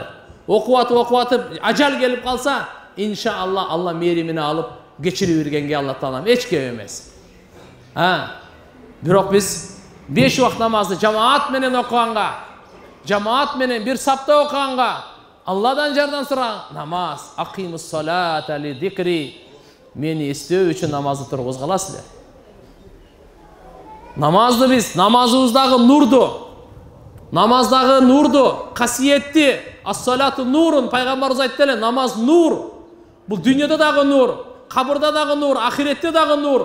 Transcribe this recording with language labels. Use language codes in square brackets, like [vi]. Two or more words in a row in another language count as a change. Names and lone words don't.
[ky] Окуп, ажал келип калса, иншалла Алла мээримине алып кечирип бергенге Алла Таалам эч кеп эмес. Бирок биз 5 убакыт намазды жамаат менен окуганга, жамаат менен бир сапта окуганга, Алладан жардам сураган намаз, [ar] أقم الصلاة لذكري, [ky] мени эстөө үчүн намазды тургузгаласыздар. Намазды биз, намазыбыздагы нурду, касиетти, ас-салату нурун, пайгамбарыбыз айтты эле, намаз нур. Бул дүйнөдө дагы нур, кабырда дагы нур, ахиретте дагы нур.